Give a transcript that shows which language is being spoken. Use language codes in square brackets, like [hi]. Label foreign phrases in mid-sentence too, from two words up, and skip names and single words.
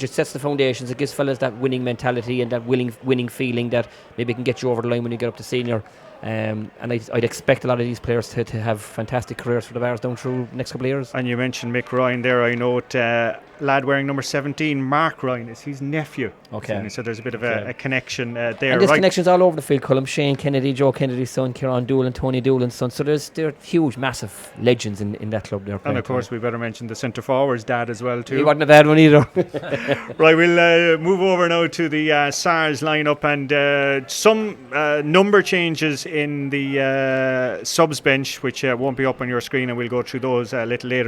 [en] It sets the foundations. It gives fellas that winning mentality and that winning feeling that maybe can get you over the line when you get up to senior. And I'd expect a lot of these players to have fantastic careers for the Bars down through the next couple of years. And you mentioned Mick Ryan there. I note lad wearing number 17, Mark Ryan, is his nephew. Okay. So there's a bit of a connection there. And there's connections all over the field. Colm Shane Kennedy, Joe Kennedy's son, Kieran Doolan, Tony Doolan's son. So they're huge, massive legends in that club there. And of course, we better mention the centre forward's dad as well too. He wasn't a bad one either. Right, we'll move over now to the SARS lineup, and some number changes in the subs bench, which won't be up on your screen, and we'll go through those a little later.